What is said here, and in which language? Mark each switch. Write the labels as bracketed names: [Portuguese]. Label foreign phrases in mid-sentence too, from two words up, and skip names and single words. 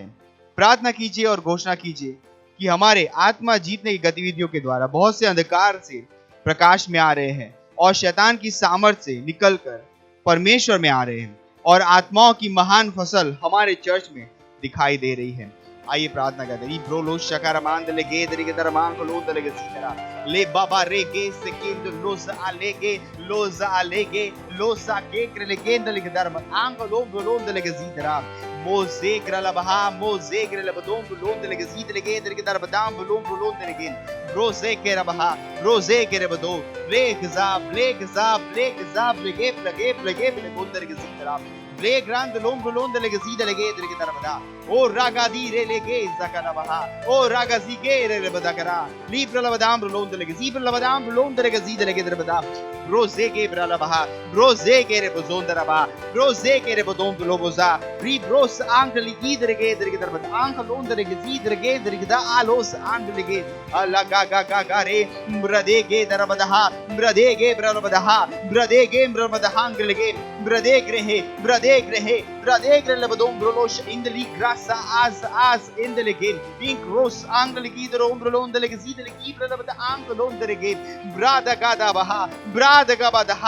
[Hindi] प्रार्थना कीजिए और घोषणा कीजिए कि हमारे आत्मा जीतने की गतिविधियों के द्वारा बहुत से अंधकार से प्रकाश में आ रहे हैं और शैतान की सामर्थ्य से निकलकर परमेश्वर में आ रहे हैं और आत्माओं की महान फसल हमारे चर्च में दिखाई दे रही है। आइए प्रार्थना करते हैं। ब्रोलो शकारमांद लेगे दरिगे दरमांग लो दलेगे सीतरा ले बाबा रेगे सेकेंड लोज आलेगे लोसा के लेगे दलेगे दरम आंग लो ब्रोलो दलेगे सीतरा मोजे ग्रला बहा मोजे ग्रला बदों ब्रोलो दलेगे सीत लेगे दरिगे दरबदाम ब्रोलो दलेगे रोजे के रबहा रोजे के रबदो ब्लेक जाब लेगे प्लगे दलेगे सीतरा ब्ले ग्रांड लोम ब्रोलो दलेगे सीत लेगे दरिगे दरबदा ओ रागादी रे लेगे zakana baha o ragazige re badakara libra labadam rolon delege zibra labadam rolon delege zidele badam roze ke brala baha roze ke re bozondara ba roze ke re bodon loboza ri bros angli gidrege derege darbad ank lon delege zidrege derege da alos andlege alaga ga re bradege darbadaha bradege bralabadaha bradege bralabadaha anglege bradege labadom brolosh indli grasa as indelege ink ros anglege drom brolon delege zidele bralabada ank lon delege brada gada baha brad gabadaha